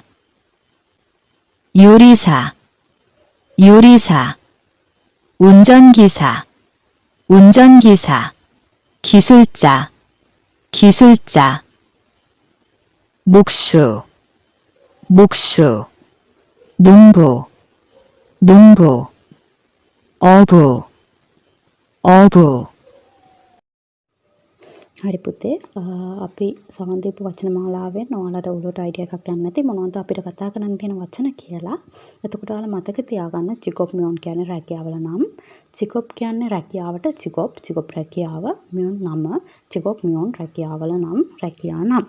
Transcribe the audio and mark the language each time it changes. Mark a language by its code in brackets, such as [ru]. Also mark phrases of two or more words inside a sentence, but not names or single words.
[ko] 요리사, 요리사, 운전기사, 운전기사, 기술자, 기술자, 목수, 목수, 농부, 농부, 어부, 어부. [si] හරි පුතේ අපි සමන් දීපු වචන මාලාවෙන් ඔයාලට උඩට අයිඩියා එකක් ගන්න නැති මොනවද අපිට කතා කරන්න තියෙන වචන කියලා. එතකොට ඔයාලා මතක තියාගන්න [ko] 직업 명 [si] කියන්නේ රැකියාවල නම්. ජිකොබ් කියන්නේ රැකියාවට ජිකොබ් රැකියාව, මියෝන් නම, [ko] 직업 명 [si] රැකියාවල නම්, රැකියා නම්.